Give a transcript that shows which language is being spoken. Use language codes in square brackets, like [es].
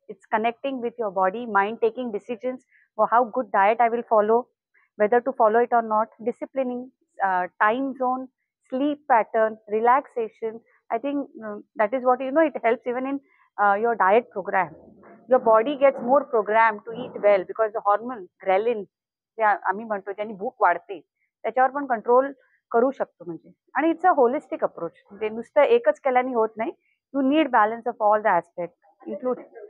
[en] It's connecting with your body, mind, taking decisions for how good diet I will follow, whether to follow it or not, disciplining, time zone, sleep pattern, relaxation. I think that is what, it helps even in your diet program. Your body gets more programmed to eat well because the hormone ghrelin [mr] जे आम्ही म्हणतो ज्यांनी भूक वाढते त्याच्यावर पण control करू शकतो म्हणजे. आणि [en] it's a holistic approach, [mr] म्हणजे नुसतं एकच केल्याने होत नाही. [en] You need balance of all the aspect include.